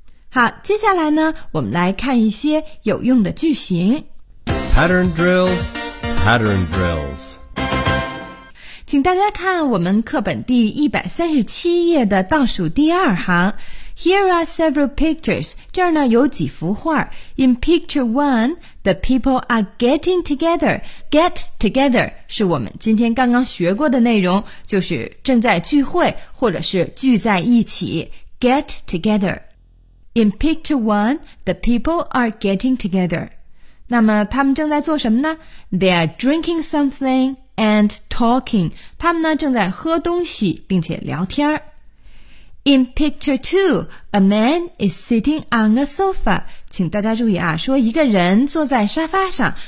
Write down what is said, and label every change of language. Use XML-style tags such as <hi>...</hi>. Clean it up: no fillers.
<zh>好，接下来呢我们来看一些有用的句型。</zh> <en>Pattern drills, pattern drills.</en> <zh>请大家看我们课本第137页的倒数第二行。</zh> <en>Here are several pictures.</en> <zh>这儿呢有几幅画。</zh> <en>In picture one, the people are getting together.</en> <zh>Get together 是我们今天刚刚学过的内容，就是正在聚会或者是聚在一起。</zh> <en>Get together. In picture one, the people are getting together.</en> <zh>那么他们正在做什么呢？</zh> <en>They are drinking something. And talking,</en> <zh>他们呢正在喝东西并且聊天。</zh> <en>In picture two, a man is sitting on a sofa.</en> <zh>请大家注意啊，说一个人坐在沙发上。</zh>